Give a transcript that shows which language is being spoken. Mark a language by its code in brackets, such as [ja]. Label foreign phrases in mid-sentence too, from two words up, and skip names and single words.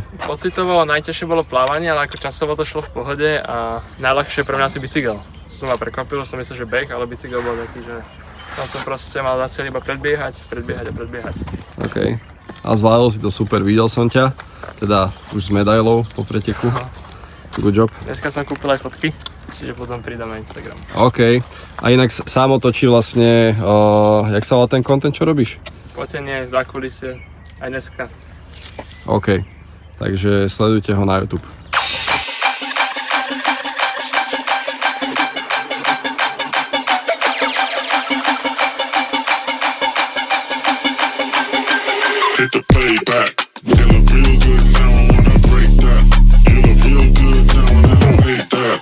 [sk] Pocitovo najťažšie bolo plávanie, ale ako časovo to šlo v pohode a najľahšie pre mňa asi bicykel. Čo som ma prekvapil, som myslel, že beh, ale bicykel bol taký, že tam som proste mal za cieľ iba predbiehať. OK. A zvládol si to super, videl som ťa, teda už s medailou po preteku. [en] Good job. [sk] Dneska som kúpil aj fotky, čiže potom pridám na Instagram. OK. A inak Sámo točí vlastne, jak sa volá ten content, čo robíš? Fotenie, zákulisie, aj dneska. OK. Takže sledujte ho na YouTube. [en] Hit the playback. You look real good now, I wanna break that. You look real good now, and I don't hate that.